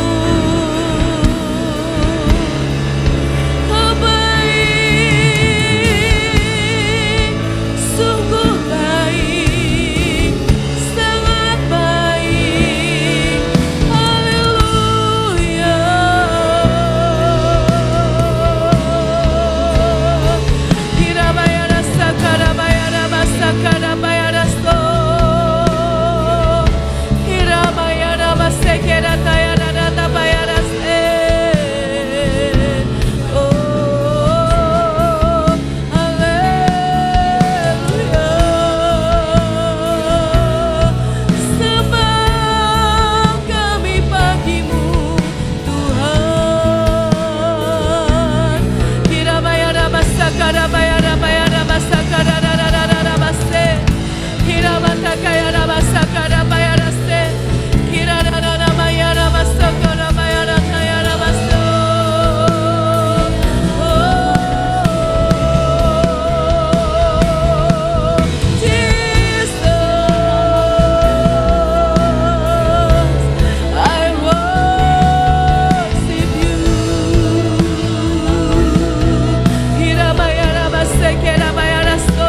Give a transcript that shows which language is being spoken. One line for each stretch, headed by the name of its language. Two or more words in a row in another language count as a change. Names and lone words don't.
Indonesian: Kau baik, sungguh baik, sangat baik. Haleluya. Kirabayara sakarabayara basakarabayara sto. Kirabayara basekera tayara databayara se. Oh, haleluya. Sembah kami pagi-Mu Tuhan. Kirabayara basakarabayara bayara basakararararara base. Kirabatakayara basakarabayara se. Kirarararabayara basakarabayara tayara baso.
English: Oh, Jesus, I worship you. Kirabayara basekerabayara sto.